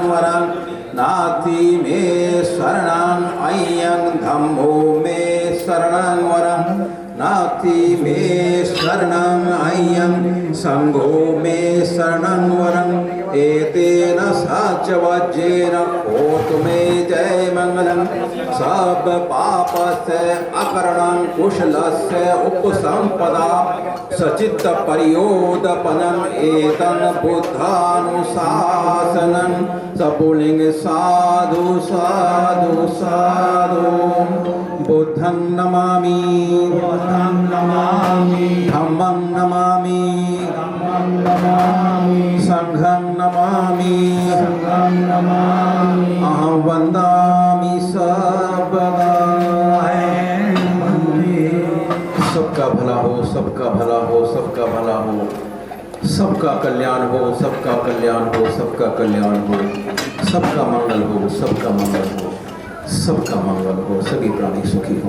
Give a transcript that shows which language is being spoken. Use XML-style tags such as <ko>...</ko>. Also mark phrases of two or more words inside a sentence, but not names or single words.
<pi>वरं नाति मे शरणं अयं धम्मो मे शरणं वरं नाति मे शरणं अयं संघो मे शरणं वरं एतेन सचवज्रेन होतु मे जय मंगलं सब पापस्य अकरणं कुशलस्य उपसंपदा सचित्त परियोदपनम् एतं बुद्धानुशासनं सबुलिंग साधु साधु साधु बुद्धं नमामि धम्मं नमामि संघं नमामि अहं वन्दामि सर्वदा।</pi> <hi>सबका भला हो, सबका भला हो, सबका भला हो, सबका कल्याण हो, सबका कल्याण हो, सबका कल्याण हो, सबका मंगल हो, सबका मंगल हो, सबका मंगल हो, सभी प्राणी सुखी हो।</hi>